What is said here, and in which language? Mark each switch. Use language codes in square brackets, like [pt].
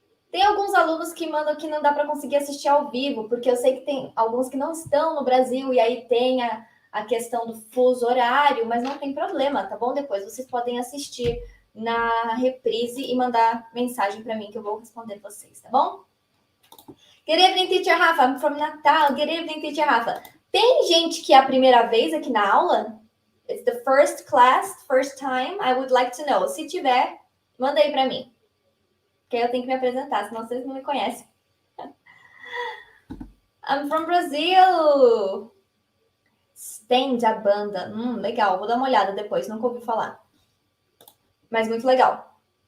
[pt] Tem alguns alunos que mandam que não dá para conseguir assistir ao vivo, porque eu sei que tem alguns que não estão no Brasil e aí tem a questão do fuso horário, mas não tem problema, tá bom? Depois vocês podem assistir na reprise e mandar mensagem para mim que eu vou responder vocês, tá bom? [en] Good evening, Teacher Rafa. I'm from Natal. Good evening, Teacher Rafa. [pt] Tem gente que é a primeira vez aqui na aula? [en] It's the first class, first time. I would like to know. [pt] Se tiver, manda aí para mim. Porque eu tenho que me apresentar, senão vocês não me conhecem. [en] I'm from Brazil. Stand, [pt] a banda. Legal. Vou dar uma olhada depois. Nunca ouvi falar. Mas muito legal.